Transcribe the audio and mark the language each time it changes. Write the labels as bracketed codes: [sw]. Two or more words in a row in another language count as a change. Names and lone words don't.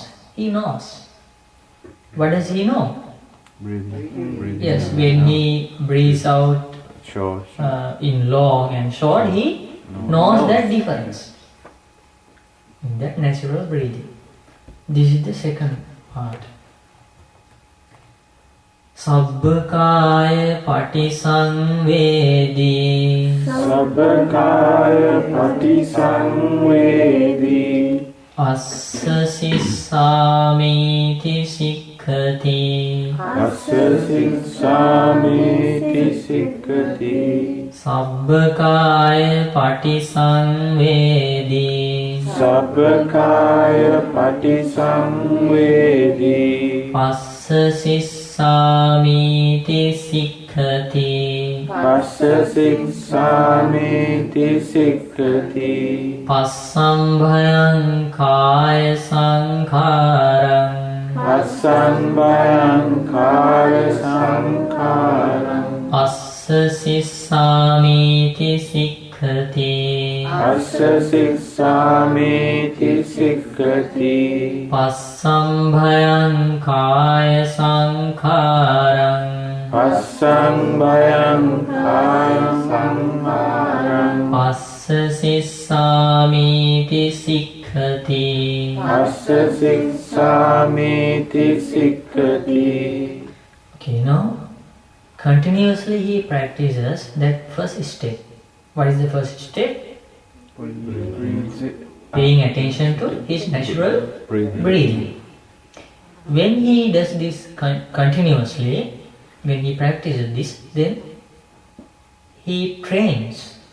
[en] He knows. What does he know? Breathing. Yes, when he breathes out Short. in long and short, he knows that difference in that natural breathing. This is the second part. [pi] Sabbakaya patisangvedi, Sabbakaya patisangvedi, assa sissamiti sikkhati, assa siksamiti sikkati. Sabbakaya patisangvedi, Sabbakaya patisangvedi, passa sissamiti sikkhati, passa siksamiti sikkati. Passambhayang kaya sankharang, Passambhayang kaya sankharang, assa sissamiti sikkhati, Assa siksāmīti sikkati. Passambhayan kāya saṅkhāraṁ. Passambhayan kāya saṅkhāraṁ. Passa sissāmīti sikkati. Assa siksāmīti sikkati. [en] Okay, now continuously he practices that first step. What is the first step? Paying attention to his natural breathing. When he does this continuously, when he practices this, then he trains.